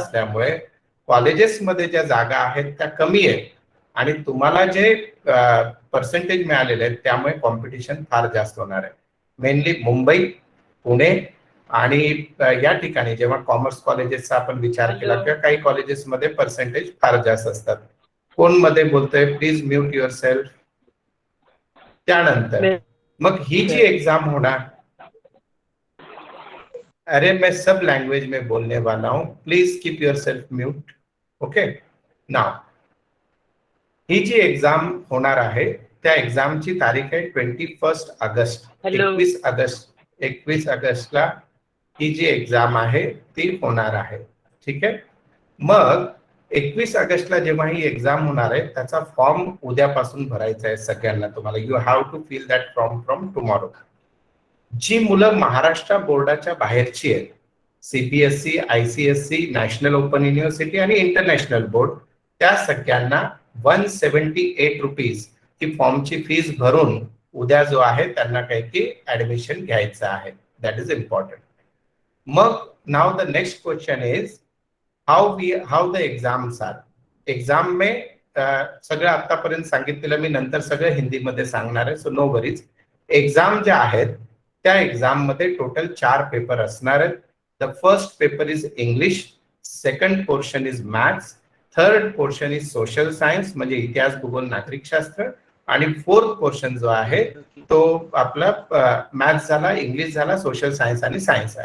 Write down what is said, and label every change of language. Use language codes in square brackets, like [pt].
[mr] असल्यामुळे कॉलेजेसमध्ये ज्या जागा आहेत त्या कमी आहेत आणि तुम्हाला जे पर्सेंटेज मिळालेले आहेत त्यामुळे कॉम्पिटिशन फार जास्त होणार आहे. मेनली मुंबई, पुणे आणि या ठिकाणी जेव्हा कॉमर्स कॉलेजेसचा आपण विचार केला [en] Hello. [mr] किंवा काही कॉलेजेसमध्ये पर्सेंटेज फार जास्त असतात. कोण मध्ये बोलतोय? [en] Please mute yourself. [mr] त्यानंतर मग ही जी एग्जाम होणार, [hi] अरे मैं सब लैंग्वेज में बोलने वाला हूं, [en] Please keep yourself mute. Okay now [mr] he G exam होणार आहे त्या एक्झामची तारीख आहे 21 ऑगस्ट. [en] Hello. [mr] 21 ऑगस्टला ही जी एक्झाम आहे ती होणार आहे. ठीक आहे. मग 21 ऑगस्टला जेव्हा ही एक्झाम होणार आहे त्याचा फॉर्म उद्यापासून भरायचा आहे सगळ्यांना. तुम्हाला [en] You have to fill that form from tomorrow. [mr] जी मुलं महाराष्ट्र बोर्डाच्या बाहेरची आहेत, CBSE, ICSE, national open university आणि इंटरनॅशनल बोर्ड, त्या सगळ्यांना 178 रुपीज ही फॉर्मची फीस भरून उद्या जो आहे त्यांना काही की ऍडमिशन घ्यायचं आहे. [en] That is important. मग now the next question is how the exams are. [mr] Exam में सगळं आतापर्यंत सांगितलेलं मी नंतर सगळं हिंदीमध्ये सांगणार आहे, [en] So no worries. [mr] एक्झाम ज्या आहेत त्या एक्झाम मध्ये टोटल 4 पेपर असणार आहेत. [en] the first paper is English, second portion is maths, third portion is social science [mr] म्हणजे इतिहास, भूगोल, नागरिकशास्त्र आणि फोर्थ पोर्शन जो आहे तो आपला मॅथ्स झाला, इंग्लिश झाला, सोशल सायन्स आणि सायन्स.